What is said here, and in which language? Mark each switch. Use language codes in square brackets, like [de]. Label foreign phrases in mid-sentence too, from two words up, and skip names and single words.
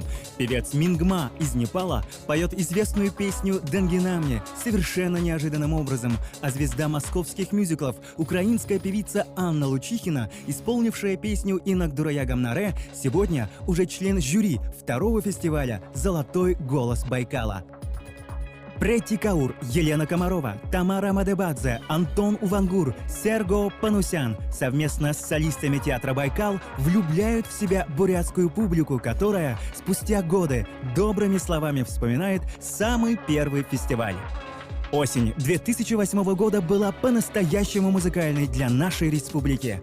[ru] Певец Мингма из Непала поет известную песню «Дангинамни» совершенно неожиданным образом, а звезда московских мюзиклов, украинская певица Анна Лучихина, исполнившая песню «Инак дураягам наре», сегодня уже член жюри второго фестиваля «Золотой голос Байкала». Претти Каур, Елена Комарова, Тамара Мадебадзе, Антон Увангур, Серго Панусян совместно с солистами театра «Байкал» влюбляют в себя бурятскую публику, которая спустя годы добрыми словами вспоминает самый первый фестиваль. Осень 2008 года была по-настоящему музыкальной для нашей республики.